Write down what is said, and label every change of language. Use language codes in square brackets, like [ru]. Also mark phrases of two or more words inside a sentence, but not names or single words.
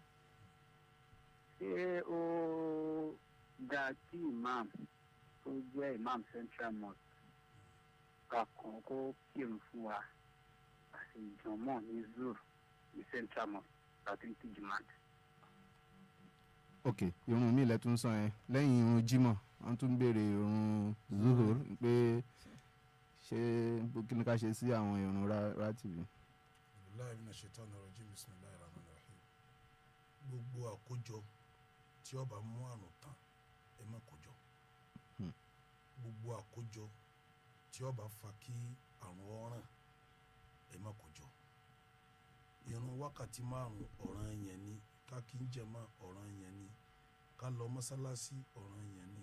[yo] Ṣé ó dáa kí imam tó jẹ́ imam Central Mosque kan kó kírun fún wa àti ìjọmọ ní Zur ní Central Mosque láti ti Jumat. ok irun mi ilẹ̀ tún sàn yẹn lẹ́yìn irun Jímọ̀ wọ́n tún béèrè irun Zuhur pé ṣé kí ni ká ṣe sí àwọn irun rátìbì. [ar] بالله من الشيطان الرجيم، بسم الله الرحمن الرحيم. [yo] Gbogbo àkójọ tí ó bá mú àrùn tán ẹ má kójọ. Gbogbo àkójọ tí ó bá fa kí àrùn ọ̀ràn ẹ má kójọ. Ìrun wákàtí 5 ọ̀ranyàn ni, ká kí ń jàmá ọ̀ranyàn ni, ká lọ mọ́sálásí ọ̀ranyàn ni.